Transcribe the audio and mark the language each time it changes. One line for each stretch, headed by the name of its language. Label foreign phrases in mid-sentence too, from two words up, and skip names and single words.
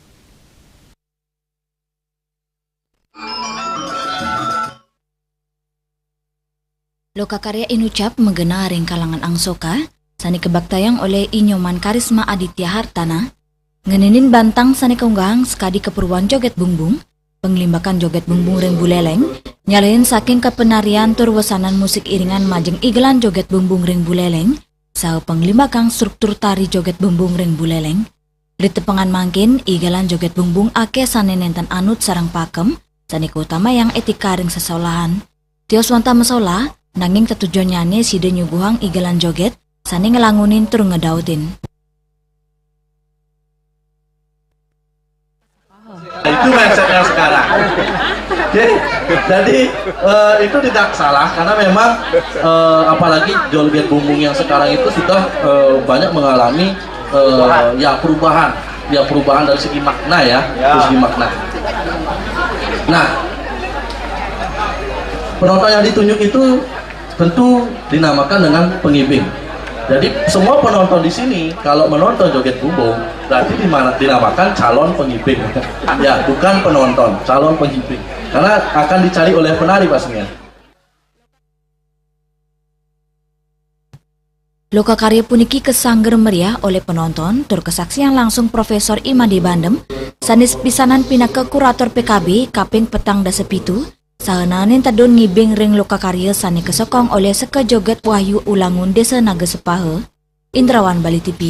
Balinese: Loka karya inucap menggena ring kalangan angsoka, sani kebaktayang oleh Inyoman Karisma Aditya Hartana, ngeninin bantang sani keunggahang sekadi keperluan joget bumbung, penglimbakan joget bumbung ring buleleng, nyalain saking kepenarian turwesanan musik iringan majeng igelan joget bumbung ring buleleng, sao penglimbakan struktur tari joget bumbung ring buleleng. Ditepengan mangkin igelan joget bumbung ake sani nenten anut sarang pakem, sani keutama yang etika ring sesolahan. Tios wanta mesola, nanging ketujuannya side nyuguhang igelan joget, sani ngelangunin tur ngedautin.
Indonesian: Itu mindsetnya sekarang. Jadi itu tidak salah karena memang apalagi joget bumbung yang sekarang itu sudah banyak mengalami perubahan dari segi makna dari segi makna. Nah, penonton yang ditunjuk itu tentu dinamakan dengan pengibing. Jadi semua penonton di sini kalau menonton joget bumbung berarti dinamakan calon pengibing. Ya, bukan penonton, calon pengibing. Karena akan dicari oleh penari pastinya.
Balinese: Loka karya puniki kesangger meriah oleh penonton tur kesaksian langsung Profesor Imadi Bandem, sanis pisanan pinaka kurator PKB kaping petang dasa pitu, sahananin tadun ngibing ring loka karya sani kesokong oleh seka joget Wahyu Ulangun Desa Naga Sepahe, Indrawan Bali TV.